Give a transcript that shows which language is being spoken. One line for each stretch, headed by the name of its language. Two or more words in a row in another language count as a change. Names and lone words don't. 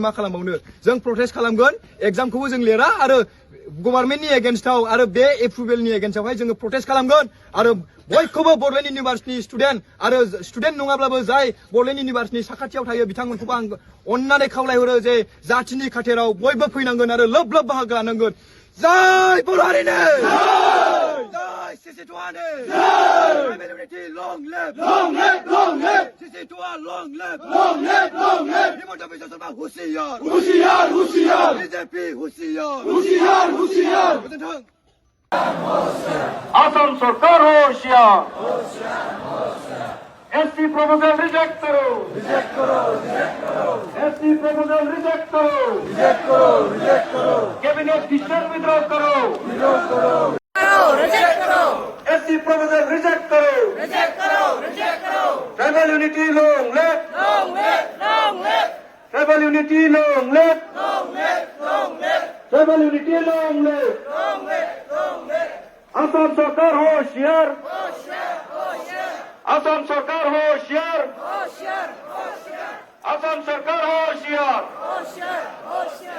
Bodo: मा खालामबावनो जों प्रटेस्ट खालामगोन एग्जामखौबो जों लिरा आरो गभर्नमेन्टनि एगेन्स्टआव आरो बे एप्रुभेलनि एगेन्स्टआवहाय जोङो प्रटेस्ट खालामगोन आरो बयखौबो बड'लेण्ड इउनिभार्सिटिनि स्टुडेन्ट आरो स्टुडेन्ट नङाब्लाबो जाय बड'लेण्ड इउनिभार्सिटिनि साखाथियाव थायो बिथांमोनखौबो आं अननानै खावलायहरो जे जातिनि खाथेराव बयबो फैनांगोन आरो लोब लोब बाहागो लानांगोन जय बर' हारिनो जय सिसिटुआनो
English: tribal unity long live Long live! Long live! CCTUA long live Long live! Long live!
Hindi: हिमन्त बिश्व शर्मा हुसियार होशियार! होशियार! बिजेपि हुसियार होशियार! होशियार!
Bodo: गोजोन्थों
English: Assam Sarkar होशियार ST proposal reject करो ST proposal reject करो cabinet decision withdraw करो
Hindi: Reject करो!
English: ST proposal reject करो
Hindi: Reject करो! Reject करो!
English: tribal unity long live Long live! Long live! tribal unity long live Long live! Long live! tribal unity long live Long live! Long live!
Hindi: असम सरकार होशियार होशियार! होशियार! असम सरकार होशियार होशियार! होशियार! असम सरकार होशियार होशियार! होशियार!